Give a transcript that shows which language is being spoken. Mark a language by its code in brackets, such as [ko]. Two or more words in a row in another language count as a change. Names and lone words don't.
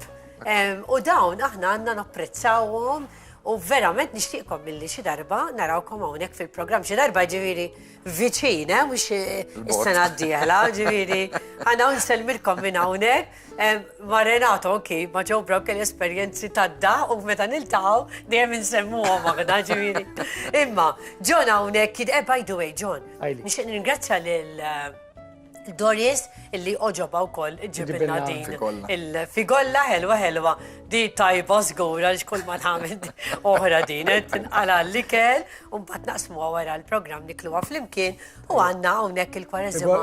[mt] U dawn aħna għandna napprezzawhom u verament nixtieqkom milli xi darba narawkom hawnhekk fil-programm xi darba ġifieri viċin, mhux is-sena d-dieħla, ġifieri ħana nselmilkom minn hawnhekk. Ma Renato, ma Joe Brown kell esperjenzi tadda u meta niltaqgħu dejjem insemmuhom aħna ġifieri. Imma John hawnhekk [en] by the way, [mt] John, nixtieq ningrazzja lil Doris illi oġoba wkoll ġibilna din il-figolla ħelwa di tajba żgura li xkull ma nagħmel oħra din tinqala l-ikel u mbagħad naqsmuha wara l-programm nikluha flimkien u għandna hawnhekk il-Kwareżimal.